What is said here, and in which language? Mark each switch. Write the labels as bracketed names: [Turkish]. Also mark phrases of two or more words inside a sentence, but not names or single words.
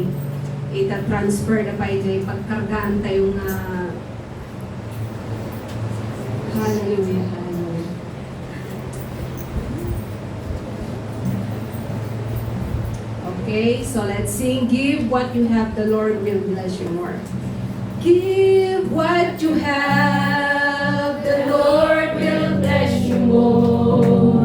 [Cebuano] Ita-transfer na pa ito, pagkargaan tayo nga hallelujah, hallelujah. [English] Okay, so let's sing, give what you have, the Lord will bless you more. Give what you have, the Lord will bless you more.